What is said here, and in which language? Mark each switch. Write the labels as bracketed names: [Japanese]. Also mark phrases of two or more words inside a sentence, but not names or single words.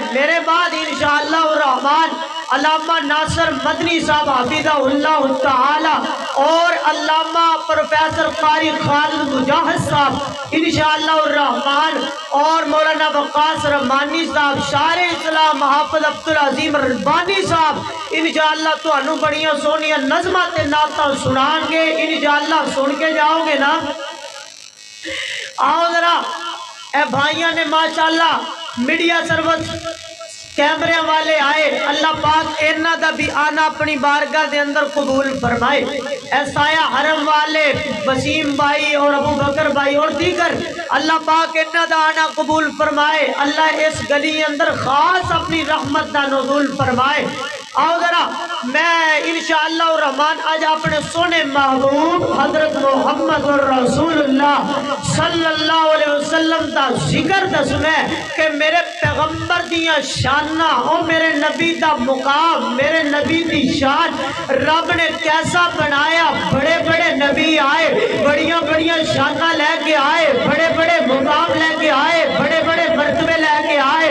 [Punjabi] میرے بعد [Arabic] انشاءاللہ الرحمن [Punjabi] علامہ ناصر مدنی صاحب [Arabic] حفظہ اللہ تعالی [Punjabi] اور علامہ پروفیسر قاری خالد مجاہد صاحب [Arabic] انشاءاللہ الرحمن [Punjabi] اور مولانا وقاص رحمانی صاحب شاعر اسلام حافظ عبدالعظیم ربانی صاحب انشاءاللہ تو انو بڑیاں سونیاں نظمات نعتاں سنان گے، انشاءاللہ سن کے جاؤ گے نا۔ آؤ ذرا اے بھائیاں نے ماشاءاللہ [English] media service [Punjabi] کیمرے والے آئے، اللہ پاک انہاں دا بھی آنا اپنی بارگاہ دے اندر قبول فرمائے. ایسایا حرم والے وسیم بھائی اور ابو بکر بھائی اور دیگر, اللہ پاک انہاں دا آنا قبول فرمائے. اللہ اس گلی اندر خاص اپنی رحمت دا نزول فرمائے. آؤ ذرا میں [Arabic] إن شاء الله الرحمن [Punjabi] آج اپنے سوہنے محبوب حضرت محمد رسول اللہ [Arabic] صلى الله عليه وسلم [Punjabi] دا ذکر دسنا کہ میرے پیغمبر دیاں شاناں اور میرے نبی دا مقام، میرے نبی دی شان رب نے کیسا بنایا. بڑے بڑے نبی آئے، بڑیاں بڑیاں شاناں لیکے آئے، بڑے بڑے مقام لیکے آئے، بڑے بڑے مرتبے لیکے آئے.